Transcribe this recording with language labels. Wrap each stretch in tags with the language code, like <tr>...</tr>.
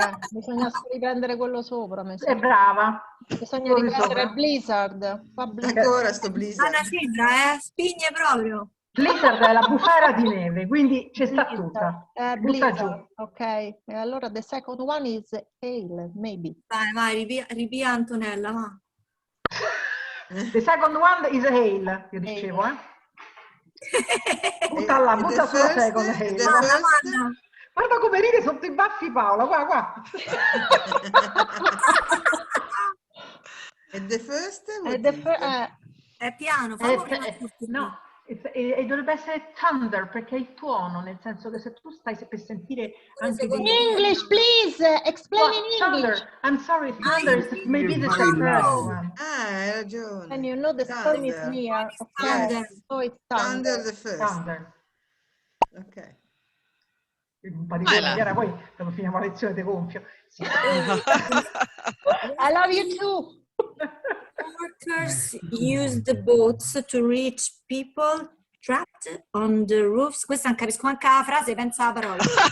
<it>Bisogna riprendere quello sopra. È brava. Bisogna riprendere Blizzard. Ancora sto Blizzard. Una cifra, spigne proprio. Blizzard è la bufera di neve, quindi ci sta tutta. Butta giù. Ok, e allora</it> <en>the second one is hail, maybe.</en> <it>Vai, ripia Antonella, va.</it> <en>The second one is hail,</en> <it>io dicevo, Butta sulla</it> <en>second hail.</en> <it>Guarda come ride sotto i baffi Paola, qua.</it> <en>And the first?</en> <it>È piano, no. E dovrebbe essere thunder, perché è il tuono, nel senso che se tu stai per sentire anche</it> <en>in English, please explain in English. Thunder. I'm sorry, thunder is maybe the first one.</en> <it>Hai ragione.</it> <en>And you know the storm is near. Okay. So it's thunder. The first. Thunder. Ok.</en> <it>Un po' di Chiara, poi quando finiamo la lezione ti gonfio. Sì.</it> <en>I love you too. Workers use the boats to reach people trapped on the roofs.</en> <it>Questa non capisco anche la frase, pensa alla parola.</it>